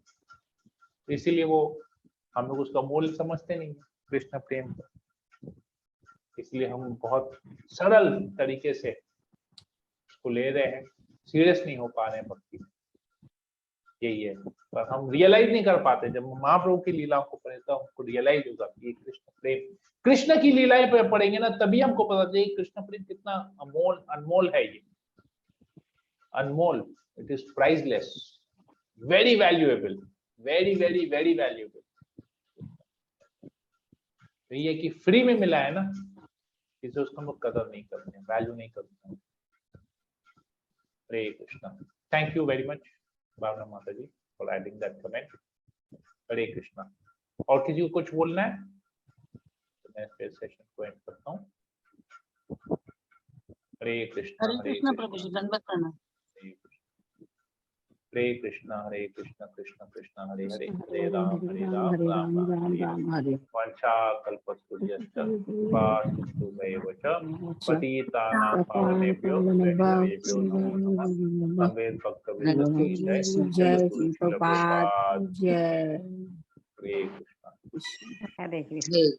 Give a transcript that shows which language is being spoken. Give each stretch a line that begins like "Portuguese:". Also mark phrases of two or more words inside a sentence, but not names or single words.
Hindi: इसीलिए वो हम लोग उसका मोल समझते नहीं कृष्ण प्रेम का, इसलिए हम बहुत सरल तरीके से उसको ले रहे हैं, सीरियस नहीं हो पा रहे हैं भक्ति, यही है। पर हम रियलाइज नहीं कर पाते, जब महाप्रभु की लीलाओं को पढ़े तो हमको रियलाइज होगा कि कृष्ण प्रेम, कृष्ण की लीलाएं पे पढ़ेंगे ना, तभी हमको पता चलेगा कृष्ण प्रेम कितना अनमोल है। ये अनमोल,
English: It is priceless, very valuable, very very very valuable.
Hindi: तो ये कि फ्री में मिला है ना, इसे उसका हम लोग कदर नहीं करते हैं, वैल्यू नहीं करते हैं। हरे कृष्णा।
English: Thank you very much Bhavana Mata ji for adding that comment.
Hindi: हरे कृष्णा। और किसी को कुछ बोलना है तो मैं फिर सेशन को एंड करता हूँ। हरे कृष्णा प्रभु जी, दंडवत प्रणाम।
Sanskrit: हरे कृष्णा कृष्ण कृष्ण हरे हरे, हरे राम राम राम हरे। वंशा कल्पस्तुभ्यश्च कृपा च पतितानां पावनेभ्यो वैष्णवेभ्यो नमो नमः।
Hindi: संवेद भक्तवृंद की जय, जय प्रभुपाद जय। हरे कृष्णा। हरे कृष्ण।